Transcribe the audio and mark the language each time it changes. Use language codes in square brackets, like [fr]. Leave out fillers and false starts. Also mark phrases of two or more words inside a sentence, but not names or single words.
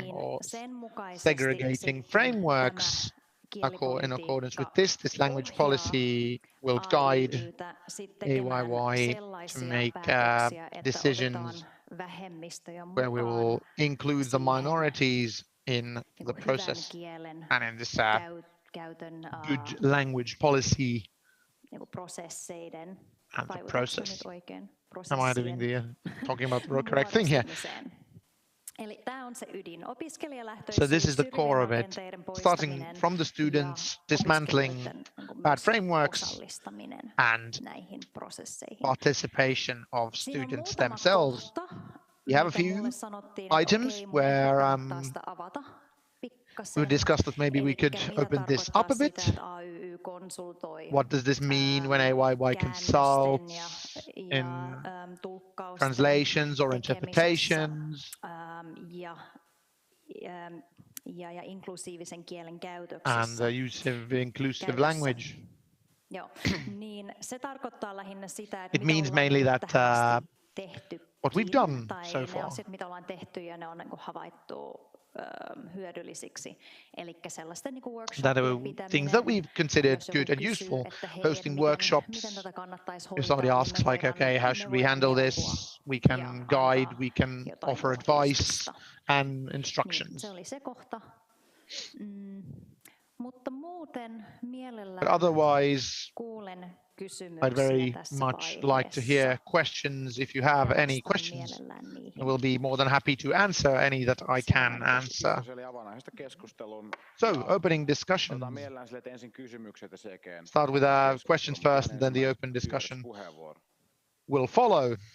[fi] niin [en] or [fi] sen mukaisesti [en] segregating [fi] sitten [en] frameworks. In accordance with this language policy will guide AYYE to make decisions where we will include the minorities in the process and in this good language policy and the process. Am I doing talking about the correct thing here? [fi] Eli tämä on se ydin. [en] So this is the core of it, starting from the students, dismantling bad frameworks and participation of students themselves. We have a few items where we discussed that maybe we could open this up a bit. What does this mean when AYYE consults in translations or interpretations? [fi] Ja inklusiivisen kielen käytöksessä. [en] And the use of inclusive language. [fi] Joo, niin se tarkoittaa lähinnä sitä, että [en] it means mainly that what we've done so far. [fi] Ne asiat, mitä ollaan tehty ja ne on niin kuin havaittu hyödyllisiksi. Elikkä sellaisten niin kuin workshopien pitäminen, [en] things that we've considered good and useful, hosting workshops. If somebody asks like, okay, how should we handle this? We can guide, we can offer advice and instructions. [fi] Niin, se oli se kohta. Mutta muuten mielellään [en] otherwise, [fi] kuulen [en] I'd very much like to hear questions. If you have any questions, I will be more than happy to answer any that I can answer. So, opening discussion. Start with questions first, and then the open discussion will follow.